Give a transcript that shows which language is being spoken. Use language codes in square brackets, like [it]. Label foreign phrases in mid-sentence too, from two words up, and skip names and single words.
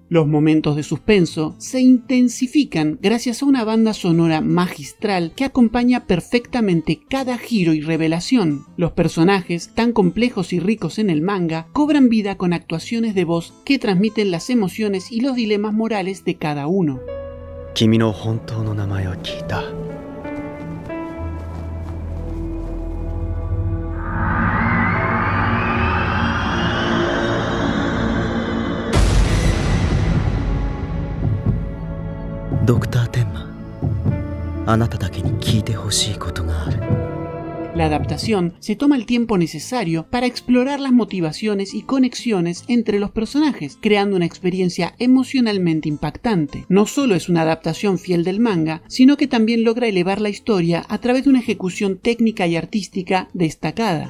[es] Los momentos de suspenso se intensifican gracias a una banda sonora magistral que acompaña perfectamente cada giro y revelación. Los personajes, tan complejos y ricos en el manga, cobran vida con actuaciones de voz que transmiten las emociones y los dilemas morales de cada uno. [ja] 君の本当の名前を聞いた。ドクター天馬、あなただけに聞いてほしいことがある。 [es] La adaptación se toma el tiempo necesario para explorar las motivaciones y conexiones entre los personajes, creando una experiencia emocionalmente impactante. No solo es una adaptación fiel del manga, sino que también logra elevar la historia a través de una ejecución técnica y artística destacada.